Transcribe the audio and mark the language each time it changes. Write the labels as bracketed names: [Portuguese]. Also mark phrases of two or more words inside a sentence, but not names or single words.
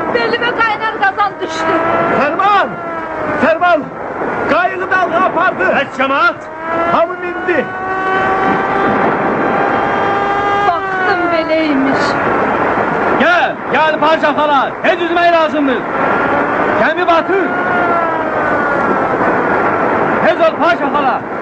[Turkish] Belime kaynar kazan düştü. [Azerbaijani] Ferman! Ferman! Qayığı dalga apardı. Heç cəmaat? Hamı mindi. [Turkish] Baktım beleymiş. [Azerbaijani] Gel Paşa xala, heç üzmək lazımdır. Gəmi batır. Tez ol Paşa xala.